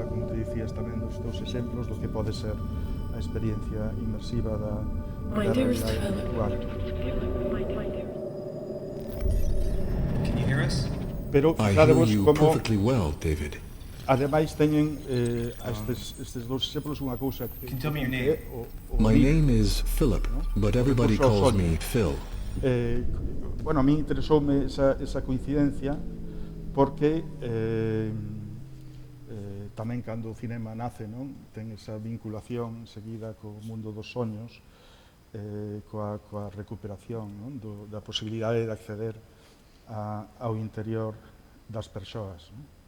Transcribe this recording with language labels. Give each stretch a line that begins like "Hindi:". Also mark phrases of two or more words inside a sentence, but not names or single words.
Galician: como te dicías tamén, dos teus exemplos do que pode ser a experiencia inmersiva da realidade virtual.
English: Can you hear us?
Galician: Pero
English: I hear
Galician: fixadevos
English: you
Galician: como,
English: perfectly well, David.
Galician: ademais, teñen estes dous exemplos unha cousa que
English: Can you tell me your
Galician: é
English: name? My name is Philip, but everybody calls me Phil.
Galician: Bueno, a mí interesoume esa coincidencia porque tamén cando o cinema nace, non, ten esa vinculación seguida co mundo dos soños, coa recuperación, non, da posibilidade de acceder ao interior das persoas, non?